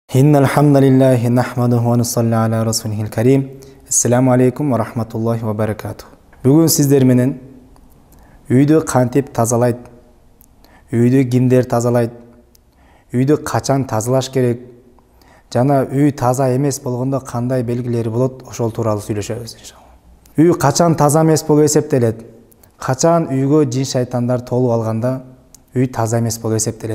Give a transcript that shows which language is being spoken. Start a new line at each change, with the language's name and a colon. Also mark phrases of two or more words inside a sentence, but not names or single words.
Arabic: إن الحمد لله نحمده ونصلي على رسوله الكريم. السلام عليكم ورحمة الله وبركاته.
Kyrgyz: Бүгін сіздер менен үйді кантип тазалайт, үйді кимдер тазалайт, үйді качан тазалаш керек, жана үй таза эмес болгондо кандай белгилери болот, ошол тууралуу сүйлөшөбүз иншалла. Үй качан таза эмес болуп эсептелет? Качан үйгө жин шайтандар толуп алганда үй таза эмес болуп эсептелет.